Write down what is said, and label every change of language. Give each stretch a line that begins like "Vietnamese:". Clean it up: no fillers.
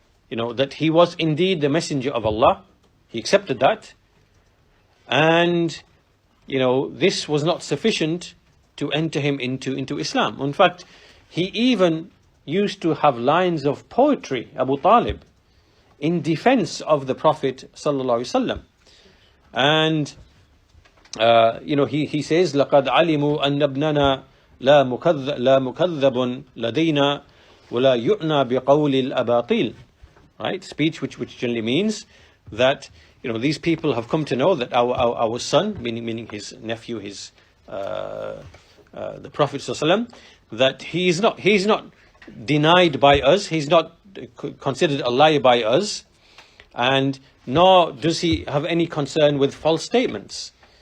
English: that he was indeed the messenger of Allah. He accepted that. And, this was not sufficient to enter him into Islam. In fact, he even used to have lines of poetry, Abu Talib, in defense of the Prophet sallallahu alaihi wasallam.
Arabic: And, he says, لَقَدْ عَلِمُوا أَنَّ ابْنَنَا لَا مُكَذَّبٌ لَدَيْنَا وَلَا يُؤْنَى بِقَوْلِ الْأَبَاطِيلِ.
English: Right? Speech which generally means that, these people have come to know that our son, meaning his nephew, the Prophet sallallahu alaihi wasallam, that he's not denied by us, he's not considered a liar by us, and nor does he have any concern with false statements.